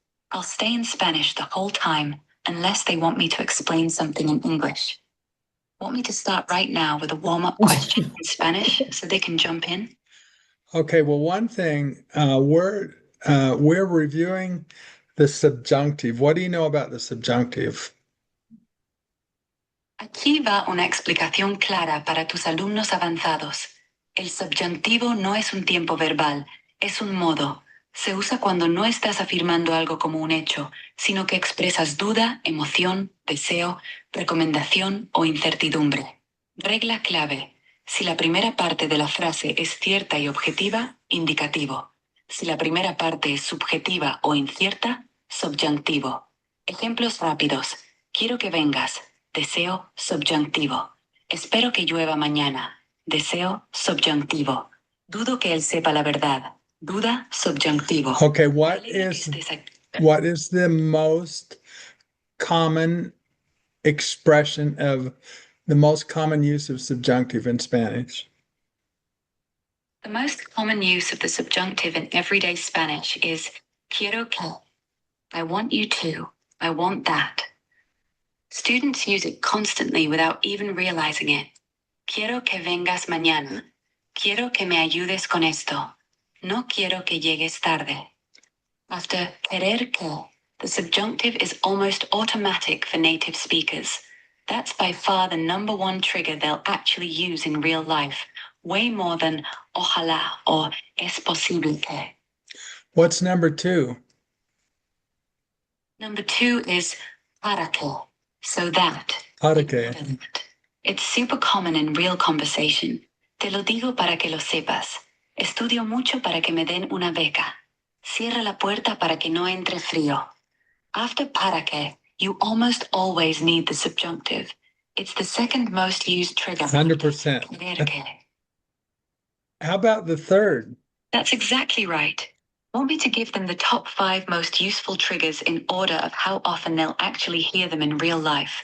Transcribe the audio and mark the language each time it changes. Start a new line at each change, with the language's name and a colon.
English: I'll stay in Spanish the whole time unless they want me to explain something in English. Want me to start right now with a warm-up question in Spanish so they can jump in? Okay, well, one thing we're reviewing the subjunctive. What do you know about the subjunctive?
Spanish: Aquí va una explicación clara para tus alumnos avanzados. El subjuntivo no es un tiempo verbal, es un modo. Se usa cuando no estás afirmando algo como un hecho, sino que expresas duda, emoción, deseo, recomendación o incertidumbre. Regla clave. Si la primera parte de la frase es cierta y objetiva, indicativo. Si la primera parte es subjetiva o incierta, subjuntivo. Ejemplos rápidos. Quiero que vengas. Deseo subjuntivo. Espero que llueva mañana. Deseo subjuntivo. Dudo que él sepa la verdad. Duda subjuntivo.
English: Okay, what is the most common expression of the most common use of subjunctive in Spanish? The most common use of the subjunctive in everyday Spanish is quiero que. I want you to. I want that. Students use it constantly without even realizing it.
Spanish: Quiero que vengas mañana. Quiero que me ayudes con esto. No quiero que llegues tarde.
English: After querer que, the subjunctive is almost automatic for native speakers. That's by far the number one trigger they'll actually use in real life, way more than ojalá or es posible que. What's number two? Number two is para que, so that.
Spanish: Para que.
English: It's super common in real conversation.
Spanish: Te lo digo para que lo sepas. Estudio mucho para que me den una beca. Cierra la puerta para que no entre frío.
English: After para que, you almost always need the subjunctive. It's the second most used trigger. 100%.
Spanish: Porque.
English: How about the third? That's exactly right. Want me to give them the top 5 most useful triggers in order of how often they'll actually hear them in real life?